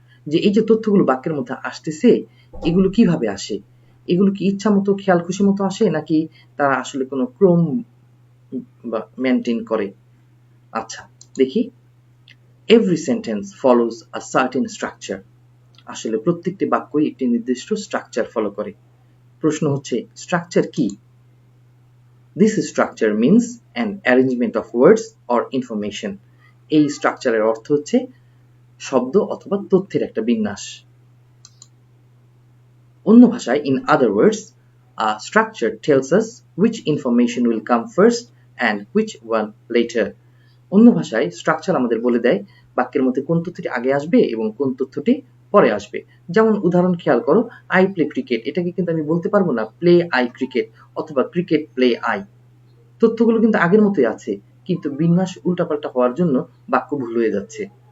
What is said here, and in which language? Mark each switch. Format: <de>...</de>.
<bn>যে এই যে তথ্যগুলো বাক্যের মধ্যে আসতেছে, এগুলো কিভাবে আসে, এগুলো কি ইচ্ছা মতো খেয়াল খুশি মতো আসে, নাকি তারা আসলে কোনো ক্রম বা মেইনটেইন করে। আচ্ছা, দেখি,</bn> <en>Every sentence follows a certain structure.</en> <bn>আসলে প্রত্যেকটি বাক্যই একটি নির্দিষ্ট স্ট্রাকচার ফলো করে। প্রশ্ন হচ্ছে স্ট্রাকচার কি?</bn> <en>This structure means an arrangement of words or information.</en> <bn>এই স্ট্রাকচারের অর্থ হচ্ছে শব্দ অথবা তথ্যের একটা বিন্যাস। অন্য ভাষায়,</bn> <en>in other words, a structure tells us which information will come first and which one later.</en> <bn>অন্য ভাষায় স্ট্রাকচার আমাদের বলে দেয় বাক্যের মধ্যে কোন তথ্যটি আগে আসবে এবং কোন তথ্যটি পরে আসবে। যেমন উদাহরণ খেয়াল করো, আই প্লে ক্রিকেট, এটাকে কিন্তু আমি বলতে পারবো না প্লে আই ক্রিকেট অথবা ক্রিকেট প্লে আই। তথ্যগুলো কিন্তু আগের মতোই আছে, কিন্তু বিন্যাস উল্টাপাল্টা হওয়ার জন্য বাক্য ভুল হয়ে যাচ্ছে।</bn>